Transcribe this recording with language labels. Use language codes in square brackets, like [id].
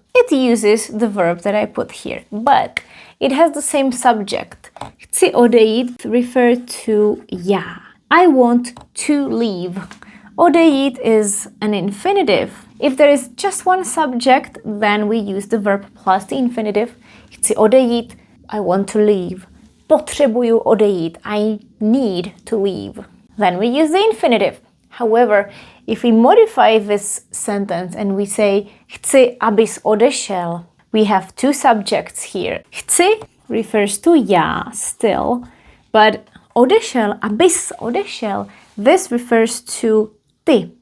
[en] It uses the verb that I put here, but it has the same subject. [cs] Chci odejít [en] refer to já. I want to leave. Odejít is an infinitive. If there is just one subject, then we use the verb plus the infinitive. [cs] Chci odejít, [en] I want to leave. [cs] Potřebuju odejít, [en] I need to leave. Then we use the infinitive. However, if we modify this sentence and we say [cs] chci, abys odešel, [en] we have two subjects here. Chci refers to já still, but odešel, [cs] abys odešel, [en] this refers to ty.